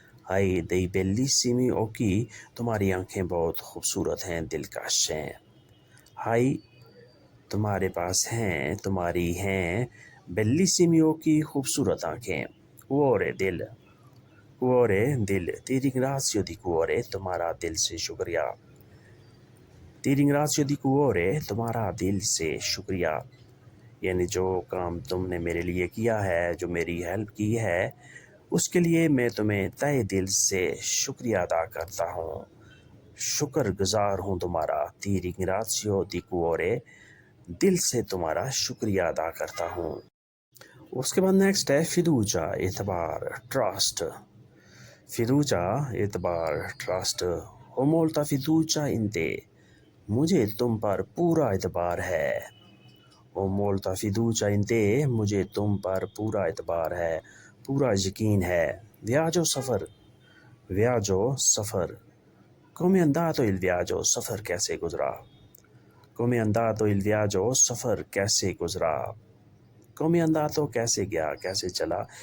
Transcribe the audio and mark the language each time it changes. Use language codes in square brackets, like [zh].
[it] hai dei bellissimi occhi. [ur] تمہاری آنکھیں بہت خوبصورت ہیں، دلکش ہیں. hai تمہارے پاس ہیں، تمہاری ہیں. [it] bellissimi occhi [ur] خوبصورت آنکھیں. cuore دل. cuore دل. [it] ti ringrazio di cuore [ur] تمہارا دل سے شکریہ. ti ringrazio di cuore تمہارا دل سے شکریہ. یعنی جو کام تم نے میرے لیے کیا ہے، جو میری ہیلپ کی ہے، اس کے لیے میں تمہیں تہہ دل سے شکریہ ادا کرتا ہوں، شکر گزار ہوں تمہارا. [it] ti ringrazio di cuore [ur] دل سے تمہارا شکریہ ادا کرتا ہوں. اس کے بعد نیکسٹ ہے fiducia اعتبار ٹرسٹ. fiducia اعتبار trust. [it] ho molta fiducia in te [ur] مجھے تم پر پورا اعتبار ہے. [it] ho molta fiducia in te [ur] مجھے تم پر پورا اعتبار ہے، پورا یقین ہے. viaggio سفر. viaggio سفر. [it] come è andato il viaggio [ur] سفر کیسے گزرا. [it] come è andato il viaggio سفر کیسے گزرا. come è andato [ur] کیسے گیا، کیسے چلا.